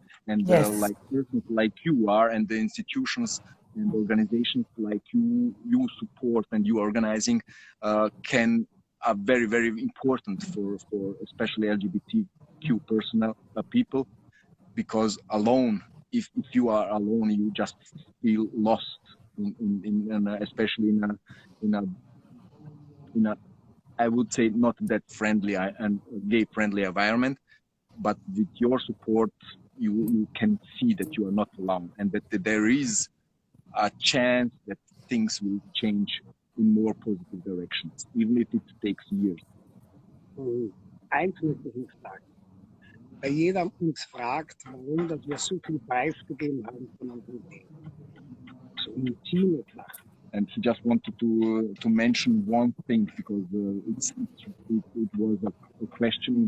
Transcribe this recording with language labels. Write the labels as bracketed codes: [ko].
[en] And like persons like you are, and the institutions and organizations like you support and you organizing are very, very important for especially LGBTQ people, because alone, if you are alone, you just feel lost especially in a I would say not that friendly and gay friendly environment. But with your support, you can see that you are not alone, and that there is a chance that things will change in more positive directions, even if it takes years. [de] Eins möchte ich noch sagen. Weil jeder uns fragt, warum dass wir so viel preisgegeben haben von unserem Leben. So intime Sachen. [en] And he just wanted to mention one thing, because it was a question.